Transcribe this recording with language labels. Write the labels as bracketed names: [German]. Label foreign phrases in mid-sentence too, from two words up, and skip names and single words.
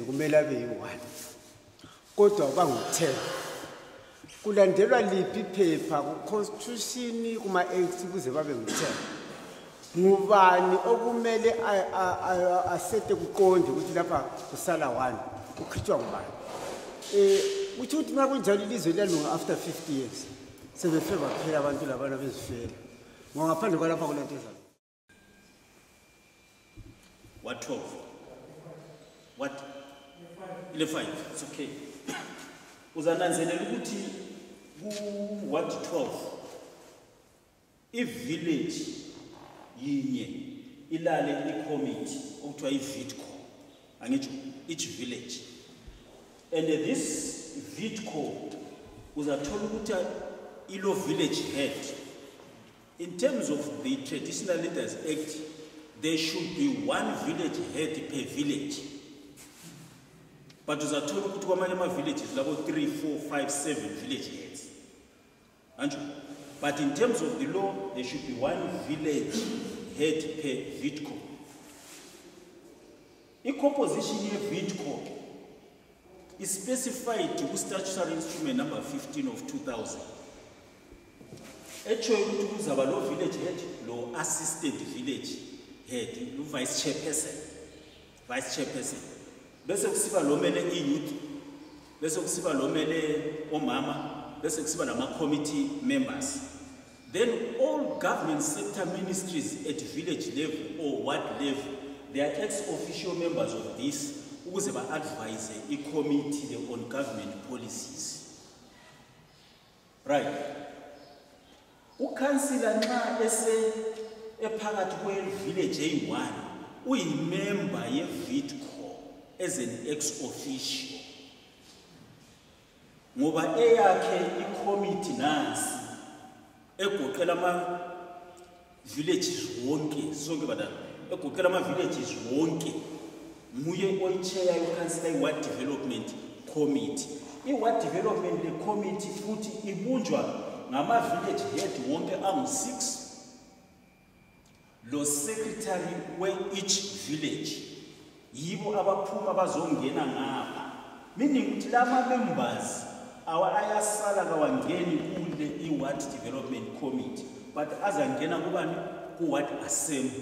[North Ndebele] kumele abe yi-1 kodwa bangu-10 kulandelwa liphi iphepha ku-constitution kuma-act kuze babe ngu-10 ngubani okumele asete kuqonde ukuthi lapha kusala 1 ukhitshwa ngubani uthi ukuthi uma kunjalo ilizwe liyalunga [English] after 50 years [North Ndebele] sebefe baphela abantu labana bezifela ngaphandle kwalapha kulanto ezayo. [English] What 12? What? 5. It's okay. [North Ndebele] Uzananzelela ukuthi ku [English] what 12 i-village [North Ndebele] yinye ilale i-committee okuthiwa i-VITCO angitsho [English] each village and this VITCO [North Ndebele] uzathola ukuthi ilo [English] village head in terms of the Traditional Leaders Act there should be 1 village head per village but [North Ndebele] uzathola ukuthi kwamanye ama-villages labo [English] 3, 4, 5, 7 village heads anjho but in terms of the law there should be 1 village head per VITCO. [North Ndebele] I-composition ye-VITCO [English] is specified to statutory instrument number 15 of 2000 [North Ndebele] echoyo ukuthi kuzaba lo [English] village head lo assistant village head lo vice chairperson [North Ndebele] bese kusiba lo mele i-youth bese kusiba lo mele omama bese kusiba nama-committee [English] members then all government sector ministries at village level or ward level they are ex-official members of this [North Ndebele] ukuze ba-advise i-committee [English] on government policies right. [North Ndebele] Ukhansila nxa ephakathi kwe-village eyi-1 uyimember ye-VITCO [English] as an ex-officio [North Ndebele] ngoba eyakhe icommittee nansi egoqela ama villages wonke sonke badala egoqela ama villages wonke nguye oyichair yokansila i-ward development committee. I-ward development committee futhi ibunjwa ngama-village head wonke angu-6 lo secretary we-each village yibo abaphuma bazongena ngapha, meaning ukuthi lama members ayasala kawangeni kule i-ward development committee but azangena kubani ku-ward assembly.